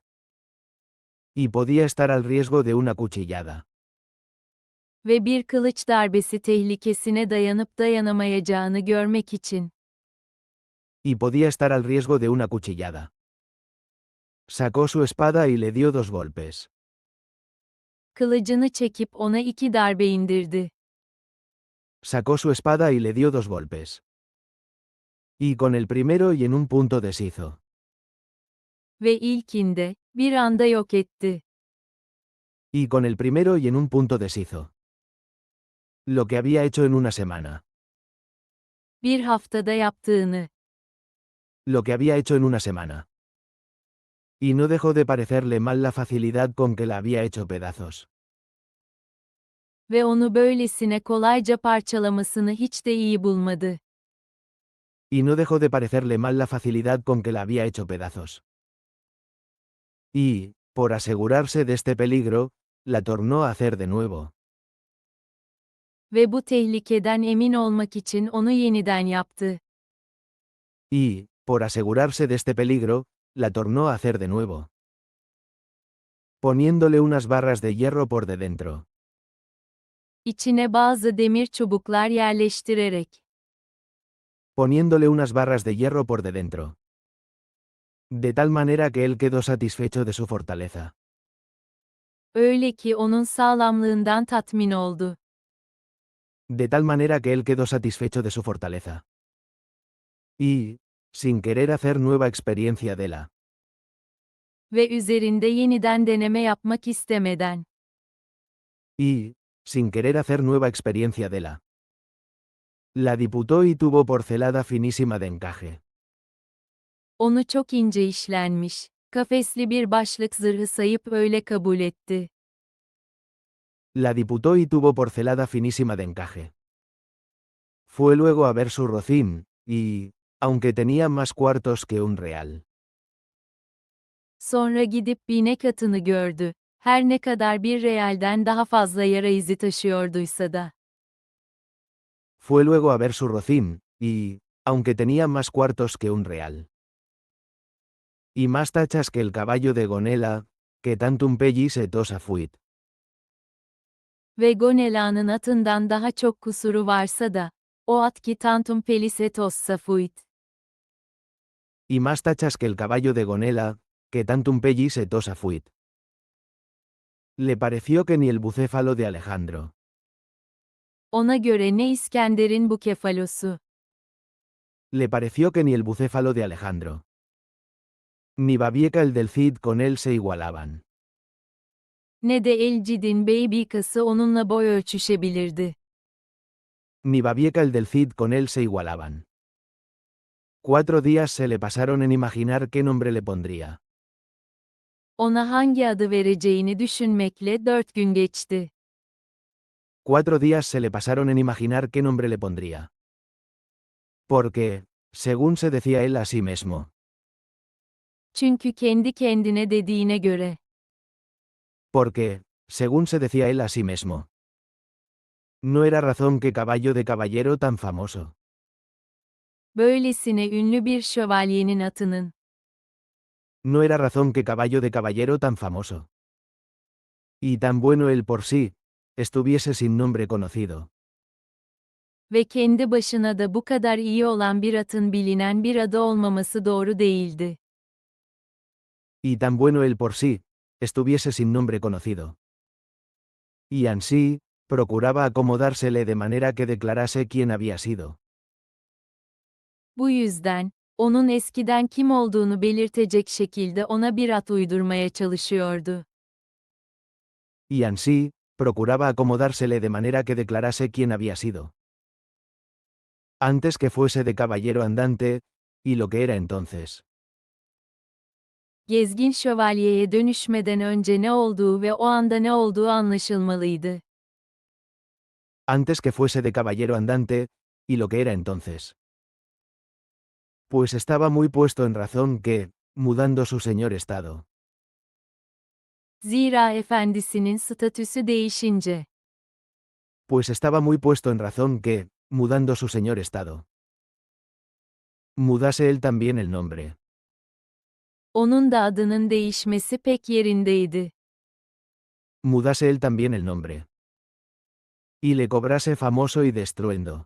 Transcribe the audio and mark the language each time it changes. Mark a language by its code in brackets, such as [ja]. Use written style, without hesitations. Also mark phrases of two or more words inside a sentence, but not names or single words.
[es] Y podía estar al riesgo de una cuchillada. [tr] Ve bir kılıç darbesi tehlikesine dayanıp dayanamayacağını görmek için. [es] Y podía estar al riesgo de una cuchillada. Sacó su espada y le dio 2 golpes. [tr] Kılıcını çekip ona 2 darbe indirdi. [es] Sacó su espada y le dio 2 golpes. Y con el primero y en un punto deshizo. [tr] Ve ilkinde, bir anda yok etti. [es] Y con el primero y en un punto deshizo. Lo que había hecho en una semana. [tr] Bir haftada yaptığını. [es] Lo que había hecho en una semana. Y no dejó de parecerle mal la facilidad con que la había hecho pedazos. [tr] Ve onu böylesine kolayca parçalamasını hiç de iyi bulmadı. [es] Y no dejó de parecerle mal la facilidad con que la había hecho pedazos. Y, por asegurarse de este peligro, la tornó a hacer de nuevo. [tr] Ve bu tehlikeden emin olmak için onu yeniden yaptı. [es] Y, por asegurarse de este peligro, la tornó a hacer de nuevo. Poniéndole unas barras de hierro por de dentro. [tr] İçine bazı demir çubuklar yerleştirerek. [es] Poniéndole unas barras de hierro por de dentro. De tal manera que él quedó satisfecho de su fortaleza. [tr] Öyle ki onun sağlamlığından tatmin oldu. [es] De tal manera que él quedó satisfecho de su fortaleza. Y, sin querer hacer nueva experiencia de la. [tr] Ve üzerinde yeniden deneme yapmak istemeden. [es] Y, sin querer hacer nueva experiencia de la diputó y tuvo porcelada finísima de encaje. [tr] Onu çok ince işlenmiş, kafesli bir başlık zırhı sayıp öyle kabul etti. [es] La diputó y tuvo porcelada finísima de encaje. Fue luego a ver su rocín, y, aunque tenía más cuartos que un real, [tr] Sonra gidip binek atını gördü. Her ne kadar bir realden daha fazla yara izi taşıyorduysa da. [es] fue luego a ver su rocín, y, aunque tenía más cuartos que un real, y más tachas que el caballo de Gonela, que [la] tantum pellis et osa fuit. [tr] Ve Gonela'nın atından daha çok kusuru varsa da, o at ki [la] tantum pelis et ossa fuit. [es] Y más tachas que el caballo de Gonela, que [la] tantum pellis et osa fuit. [es] Le pareció que ni el bucéfalo de Alejandro, [tr] Ona göre ne İskender'in bu kefalosu, [es] le pareció que ni el bucéfalo de Alejandro, ni Babieca el del Cid con él se igualaban. [tr] ne de El-Cid'in Beybikası onunla boy ölçüşebilirdi. [es] Ni Babieca el del Cid con él se igualaban. 4 días se le pasaron en imaginar qué nombre le pondría. [tr] Ona hangi adı vereceğini düşünmekle 4 gün geçti. [es] 4 días se le pasaron en imaginar qué nombre le pondría. Porque, según se decía él a sí mismo, [tr] Çünkü kendi kendine dediğine göre, [es] porque, según se decía él a sí mismo, no era razón que caballo de caballero tan famoso, [tr] böylesine ünlü bir şövalyenin atının, [es] no era razón que caballo de caballero tan famoso, y tan bueno él por sí, estuviese sin nombre conocido, [tr] ve kendi başına da bu kadar iyi olan bir atın bilinen bir adı olmaması doğru değildi. [es] y tan bueno él por sí, estuviese sin nombre conocido. Y ansí, procuraba acomodársele de manera que declarase quién había sido. [tr] Bu yüzden, onun eskiden kim olduğunu belirtecek şekilde ona bir at uydurmaya çalışıyordu. [es] Y ansí, procuraba acomodársele de manera que declarase quién había sido. Antes que fuese de caballero andante, y lo que era entonces. [tr] Gezgin şövalyeye dönüşmeden önce ne olduğu ve o anda ne olduğu anlaşılmalıydı. [es] Antes que fuese de caballero andante, y lo que era entonces. Pues estaba muy puesto en razón que, mudando su señor estado, [tr] Zira efendisinin statüsü değişince, [es] pues estaba muy puesto en razón que, mudando su señor estado, mudase él también el nombre, [tr] onun da adının değişmesi pek yerindeydi. [es] mudase él también el nombre, y le cobrase famoso y de estruendo,